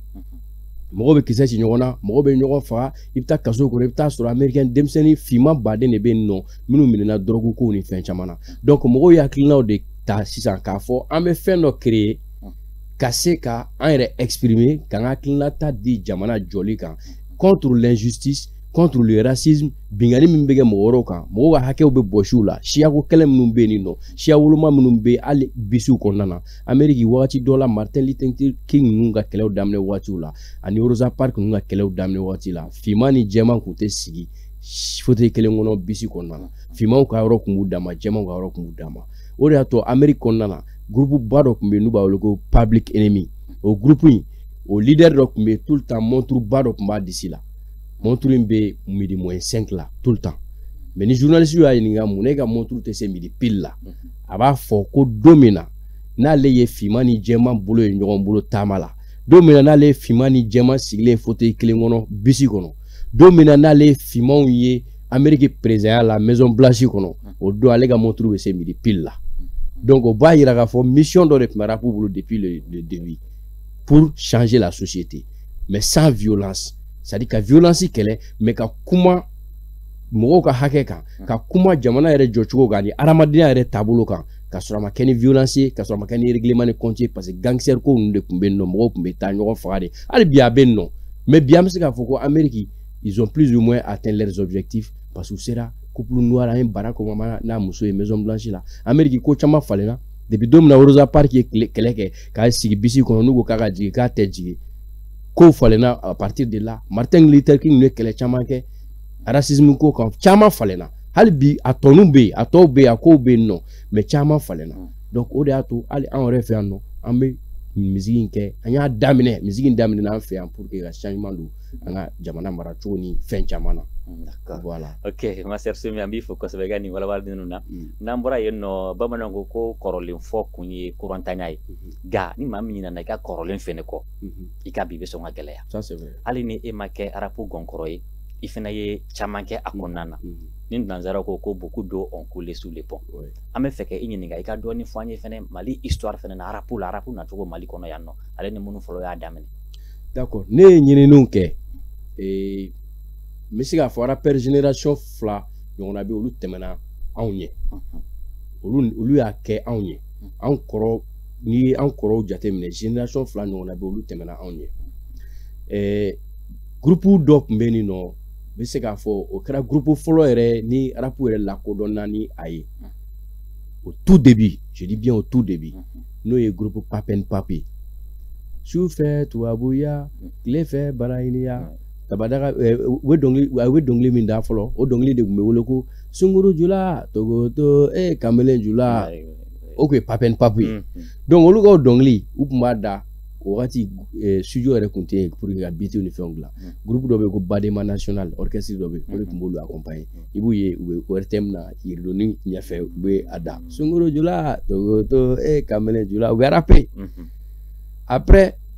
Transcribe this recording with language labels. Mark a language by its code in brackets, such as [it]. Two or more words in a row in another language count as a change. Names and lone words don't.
[bm] Mɔgɔw bɛ kisɛ ci ɲɔgɔn na, mɔgɔw bɛ ɲɔgɔn faga, i bɛ taa kaso kɔnɔ, i bɛ taa sɔrɔ américain denmisɛnnin finman baden de bɛ yen nɔ minnu minɛna drogue ko ni fɛn caman na. Donc mɔgɔw ye hakilinaw de ta sisan k'a fɔ an bɛ fɛn dɔ créer ka se ka an yɛrɛ exprimer, k'an ka hakilinata di jamana jɔli kan [fr] contre l'injustice, contre le racisme, [bm] bingani min bɛ kɛ mɔgɔ wɛrɛw kan, mɔgɔw ka hakɛw bɛ bɔsiw la, siyako kɛlɛ minnu bɛ yen nɔ, siya woloma minnu bɛ hali bisiw kɔnɔna na. Amérique wagati dɔ la Martin Luther King ninnu ka kɛlɛw daminɛ wagatiw la, ani Rosa Parks ninnu ka kɛlɛw daminɛ wagati la, finman ni jɛman kun tɛ sigi fauteuil kelen kɔnɔ bisi kɔnɔna na. Finmanw ka yɔrɔ kun b'u dama, jɛmanw ka yɔrɔ kun b'u dama. O de y'a to Amérique kɔnɔna na, groupe ba dɔ kun bɛ yen n'u b'a wele ko Public Enemy. O groupe in, o leader dɔ kun bɛ yen [fr] tout le temps, [bm] montre ba dɔ kun b'a disi la. [fr] Montre [bm] in bɛ [fr] midi moins 5 la tout le temps. [bm] Mais ni journaliste y'a ɲininka mun ne ka montre tɛ se [fr] midi pile [bm] la, a b'a fɔ ko don min na n'ale ye finman ni jɛman bolo ye ɲɔgɔn bolo taama la, don min na n'ale ye finman ni jɛman sigilen fauteuil kelen kɔnɔ bisi kɔnɔ, don min na n'ale ye finmanw ye Amérique président la Maison Blanche kono o do ale ga montre be se [fr] midi pile là donc au bas il a fait mission de rap pour depuis le début pour changer la société mais sans violence c'est-à-dire que violence qu'elle est mais [bm] ka kuma mogo ka hake kan ka kuma jamana yɛrɛ jɔcogo kan ni adamadenya yɛrɛ taabolo kan ka sɔrɔ a ma kɛ ni violence ka sɔrɔ a ma kɛ ni [fr] règlement ni compte parce que gangster [bm] ko ninnu de tun bɛ yen nɔ mɔgɔw tun bɛ taa ɲɔgɔn faga de hali bi a bɛ yen nɔ mais bi an bɛ se k'a fɔ ko Amérique [fr] ils ont plus ou moins atteint leurs objectifs parce que [bm] u sera [fr] couple noir [bm] an ye Barack Obama n'a muso ye Maison Blanche la Amérique ko caman falenna depuis don min na Rosa Parks ye kɛlɛ kɛ k'a sigi bisi kɔnɔ n'u ko k'a ka jigin k'a tɛ jigin kow falenna [fr] à partir de là [bm] Martin Luther King ye kɛlɛ caman kɛ racisme ko kan caman falenna hali bi a tɔnu bɛ yen a tɔw bɛ yen a kow bɛ yen nɔ mais caman falenna donc o de y'a to hali an yɛrɛ fɛ yan nɔ an bɛ misiki in kɛ an y'a daminɛ misiki in daminɛ an fɛ yan [fr] pour que [bm] ka changement don an ka jamana mara cogo ni fɛn caman na. [fr] D'accord. Voilà. [bm] Ok, [fr] ma sœur [bm] Sumi an b'i fo kosɛbɛ i ka nin walawali ninnu na n'an bɔra yen nɔ bamananw ko kɔrɔlen fɔ kun ye kurantanya ye nka ni maa min ɲinana i ka kɔrɔlen fɛnɛ kɔ i ka bi i bɛ sɔn ka gɛlɛya [fr] Ça c'est vrai. [bm] hali ni e ma kɛ arabu gɔnkɔrɔ ye i fana ye caman kɛ a kɔnɔna na ni nanzara ko [fr] beaucoup d'eau ont coulé sous les ponts [bm] an bɛ fɛ kɛ i ɲininka i ka dɔɔni fɔ an ye fɛnɛ Mali histoire fɛnɛ na arabu nacogo Mali kɔnɔ yan nɔ ale ni minnu fɔlɔ y'a daminɛ. D'accord ne ye ɲininiw kɛ n bɛ se k'a fɔ [fr] rappeur génération 2 [bm] ɲɔgɔnna bɛ olu tɛmɛna anw ɲɛ olu y'a kɛ anw ɲɛ anw kɔrɔ n'i ye anw kɔrɔw jateminɛ [fr] génération 2 [bm] ɲɔgɔnna bɛ olu tɛmɛna anw ɲɛ groupe dɔ tun bɛ yen nɔ n bɛ se k'a fɔ o kɛra groupe fɔlɔ yɛrɛ ni rap yɛrɛ lakodɔnna ni a ye [fr] au tout début je dis bien au tout début [bm] n'o ye groupe Papen Papi sufɛ tubabuya tile fɛ baraɲiniya tabadaga u bɛ dɔnkili min da fɔlɔ o dɔnkili de tun bɛ wele ko sunkuru jula togoto kamalen jula o tun ye Papen Papi ye donc olu ka o dɔnkili u tun b'a da o wagati studio yɛrɛ tun tɛ yen [fr] pour que [bm] ka beats ni fɛnw dilan groupe dɔ bɛ yen ko Badema National orchestre dɔ bɛ yen o de tun b'olu accompagner i b'u ye u bɛ RTM na yiridonni ɲɛfɛ u bɛ a da sunkuru jula togoto kamalen jula u bɛ [fr] rapper après